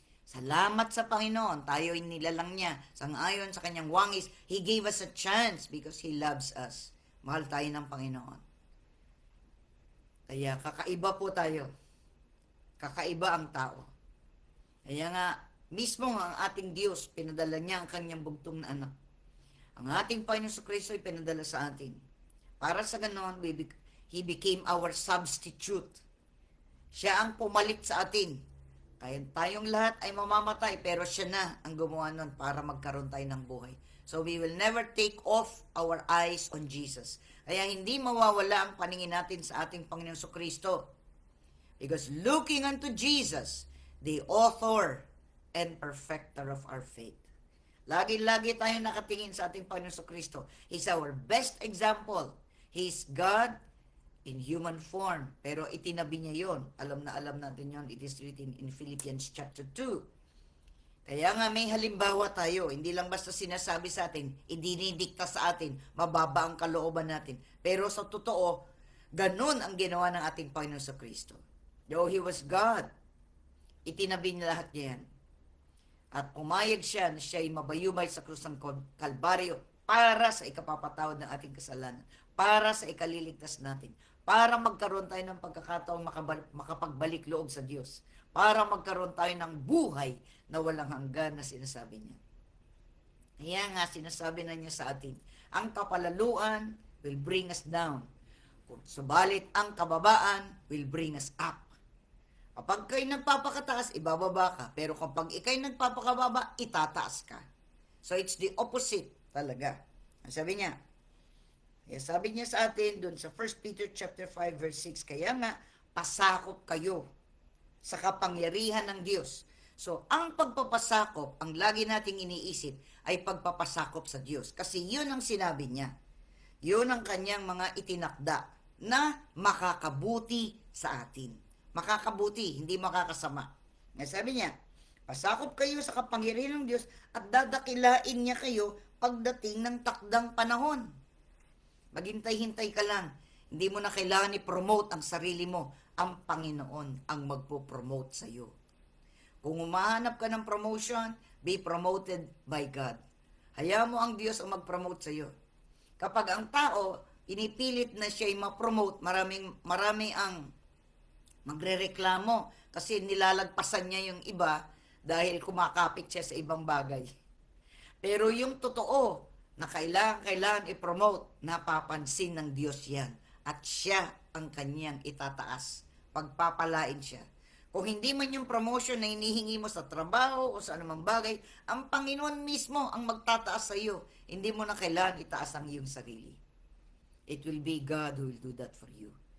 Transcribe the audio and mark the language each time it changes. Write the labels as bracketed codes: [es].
[tl] Salamat sa Panginoon, tayo ay nilalang niya. Sangayon sa kanyang wangis, [en] He gave us a chance because He loves us. [tl] Mahal tayo ng Panginoon. Kaya kakaiba po tayo. Kakaiba ang tao. Kaya nga, mismo ang ating Diyos, pinadala niya ang kanyang bugtong na anak. Ang ating Panginoon Kristo ay pinadala sa atin. Para sa ganoon, [en] He became our substitute. [tl] Siya ang pumalit sa atin. Kaya tayong lahat ay mamamatay, pero siya na ang gumawa nun para magkaroon tayo ng buhay. [en] So we will never take off our eyes on Jesus. [tl] Kaya hindi mawawala ang paningin natin sa ating Panginoon Kristo. [en] Because looking unto Jesus, the author and perfecter of our faith. [tl] Lagi-lagi tayong nakatingin sa ating Panginoon Kristo. [en] He's our best example. He's God in human form. [tl] Pero itinabi niya yon. Alam natin yon. [en] It is written in Philippians chapter 2. [tl] Kaya nga may halimbawa tayo. Hindi lang basta sinasabi sa atin, idinidikta sa atin, mababa ang kalooban natin. Pero sa totoo, ganun ang ginawa ng ating Panginoon sa Kristo. [en] Though He was God, [tl] itinabi niya lahat yan. At pumayag siya na siya ay mabayubay sa krus ng Kalbaryo para sa ikapapatawad ng ating kasalanan, para sa ikaliligtas natin, para magkaroon tayo ng pagkakataong makapagbalik loob sa Diyos, para magkaroon tayo ng buhay na walang hanggan na sinasabi niya. Kaya nga, sinasabi na niya sa atin, ang kapalaluan [en] will bring us down. [tl] Subalit, ang kababaan [en] will bring us up. [tl] Kapag kayo nagpapakataas, ibababa ka. Pero kapag ikay nagpapakababa, itataas ka. [en] So, it's the opposite [tl] talaga. Sabi niya, sabi niya sa atin doon sa 1 Peter chapter 5 verse 6, kaya nga, pasakop kayo sa kapangyarihan ng Diyos. So, ang pagpapasakop, ang lagi nating iniisip, ay pagpapasakop sa Diyos. Kasi yun ang sinabi niya. Yun ang kanyang mga itinakda na makakabuti sa atin. Makakabuti, hindi makakasama. Sabi niya, pasakop kayo sa kapangyarihan ng Diyos at dadakilain niya kayo pagdating ng takdang panahon. Maghintay-hintay ka lang. Hindi mo na kailangan i-promote ang sarili mo. Ang Panginoon ang magpo-promote sa iyo. Kung umahanap ka ng promotion, [en] be promoted by God. [tl] Hayaan mo ang Diyos ang mag-promote sa iyo. Kapag ang tao, inipilit na siya ma-promote, marami ang magrereklamo kasi nilalagpasan niya yung iba dahil kumakapit siya sa ibang bagay. Pero yung totoo na kailangan i-promote, napapansin ng Diyos yan. At siya ang kanyang itataas. Pagpapalain siya. Kung hindi man yung promotion na hinihingi mo sa trabaho o sa anumang bagay, ang Panginoon mismo ang magtataas sa iyo. Hindi mo na kailangan itaas ang iyong sarili. [en] It will be God who will do that for you.